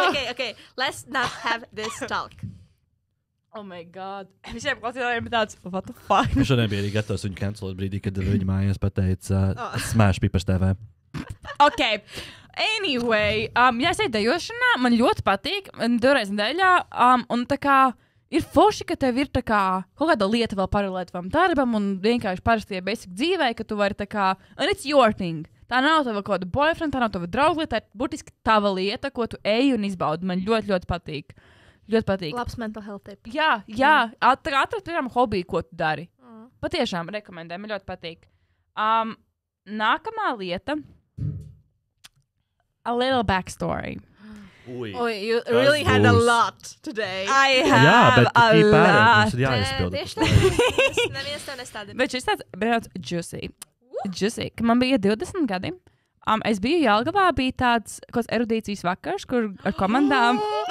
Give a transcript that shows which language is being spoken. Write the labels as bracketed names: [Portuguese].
[English] Okay. Let's not have this talk. Oh my god. [Latvian] Visiem klausītājiem ir tāds, [English] what the fuck? [Latvian] Es šodien biju arī gatavs viņu cancelot brīdī, kad viņa mājās pateica Smash Pipers TV. [English] Ok. [Latvian] Anyway, ja es eju dejošanā, man ļoti patīk. 2 reizes nedēļā. Un tā kā ir forši, ka tev ir tā kā kaut kāda lieta vēl paralēli tavam darbam un vienkārši parastie basic dzīvē, ka tu vari tā kā, [English] and it's your thing. [Latvian] Tā nav tava kaut kāda boyfriend, tā nav tava drauglieta, tā ir burtiski tava lieta, ko tu ej un izbaudi. Man ļoti, ļoti patīk. Ļoti patīk. [English] Labs mental health tip. [Latvian] Jā. Atrast, piemēram, hobiju, ko tu dari. Patiešām rekomendēju, man ļoti patīk. Nākamā lieta. [English] A little backstory. Oh, you really had a lot today. I have [Latvian] Jā, bet [English] a lot. [Latvian] mums ir jāizpild. Tieši tā. Neviens tev nestādīja. Bet šis tāds, brauc, juicy, ka man bija 20 gadi. Es biju Jelgavā, bija tāds erudīcijas vakars, kur ar komandām...